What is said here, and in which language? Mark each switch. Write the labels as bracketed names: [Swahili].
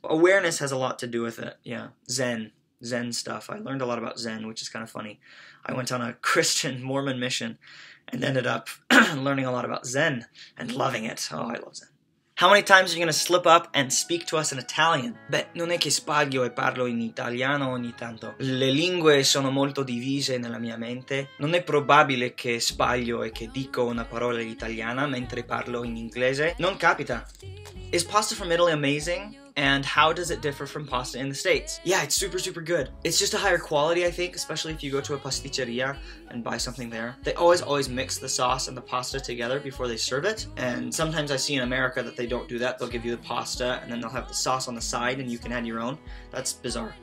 [English] Awareness has a lot to do with it, yeah. Zen stuff. I learned a lot about Zen, which is kind of funny. I went on a Christian Mormon mission and ended up learning a lot about Zen and loving it. Oh, I love Zen. How many times are you going to slip up and speak to us in Italian? [Italian] Beh, non è che sbaglio e parlo in italiano ogni tanto. Le lingue sono molto divise nella mia mente. Non è probabile che sbaglio e che dico una parola in italiana mentre parlo in inglese. Non capita. [English] Is pasta from Italy amazing? And how does it differ from pasta in the States? Yeah, it's super, super good. It's just a higher quality, I think, especially if you go to a pasticceria and buy something there. They always mix the sauce and the pasta together before they serve it. And sometimes I see in America that they don't do that. They'll give you the pasta and then they'll have the sauce on the side and you can add your own. That's bizarre.